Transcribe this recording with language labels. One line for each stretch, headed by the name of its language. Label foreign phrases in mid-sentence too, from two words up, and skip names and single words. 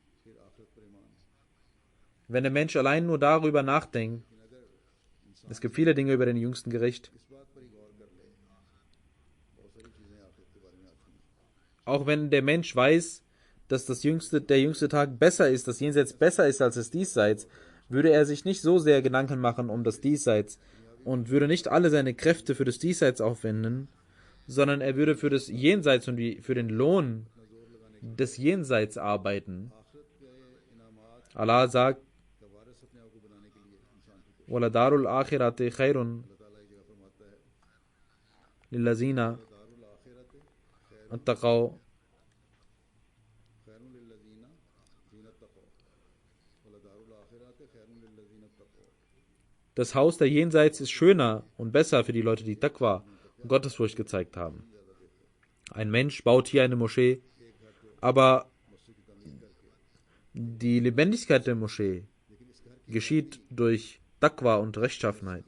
German: Wenn der Mensch allein nur darüber nachdenkt, es gibt viele Dinge über den jüngsten Gericht, auch wenn der Mensch weiß, dass der jüngste Tag besser ist, das Jenseits besser ist als das Diesseits, würde er sich nicht so sehr Gedanken machen um das Diesseits und würde nicht alle seine Kräfte für das Diesseits aufwenden, sondern er würde für das Jenseits und für den Lohn des Jenseits arbeiten. Allah sagt,
Arabic: وَلَدَارُ الْآخِرَةِ خَيْرٌ لِلَّذِينَ اتَّقَوْا.
German: Das Haus der Jenseits ist schöner und besser für die Leute, die Taqwa und Gottesfurcht gezeigt haben. Ein Mensch baut hier eine Moschee, aber die Lebendigkeit der Moschee geschieht durch Taqwa und Rechtschaffenheit.